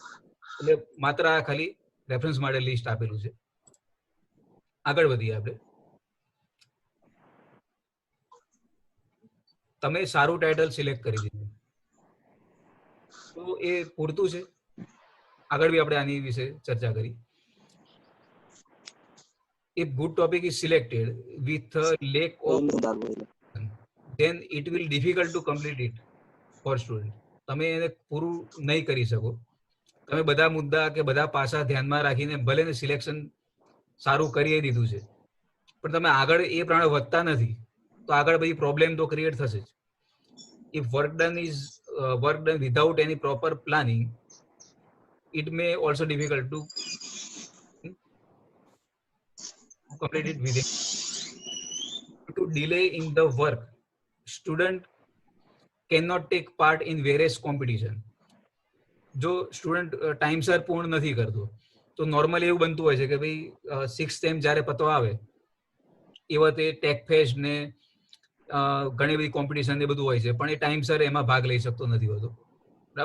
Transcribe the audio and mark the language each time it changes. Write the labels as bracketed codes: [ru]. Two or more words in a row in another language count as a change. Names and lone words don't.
[gu] એટલે માત્ર આ ખાલી રેફરન્સ માટે લિસ્ટ આપેલું છે. આગળ વધીએ આપણે. તમે સારું ટાઇટલ સિલેક્ટ કરી દીધું તો એ પૂરતું છે? આગળ બી આપણે આની વિશે ચર્ચા કરી. [en] If good topic is selected with a lack of, then it will difficult to complete it for student. [gu] તમે એને પૂરું નહીં કરી શકો. તમે બધા મુદ્દા કે બધા પાસા ધ્યાનમાં રાખીને ભલે ને સિલેક્શન સારું કરી દીધું છે, પણ તમે આગળ એ પ્રમાણે વધતા નથી તો આગળ બધી પ્રોબ્લેમ તો ક્રિએટ થશે જ. [en] If work done without any proper planning, it may also difficult to complete it within. To delay in the work, student cannot take part in various competition. [gu] જો સ્ટુડન્ટ ટાઈમસર પૂર્ણ નથી કરતો તો નોર્મલી એવું બનતું હોય છે કે ભાઈ 6th સેમ જ્યારે પતવા આવે એ વખતે [en] tech fest [gu] ને ઘણી બધી કોમ્પિટિશન એ બધું હોય છે, પણ એ ટાઈમસર એમાં ભાગ લઈ શકતો નથી હોતો, બરાબર.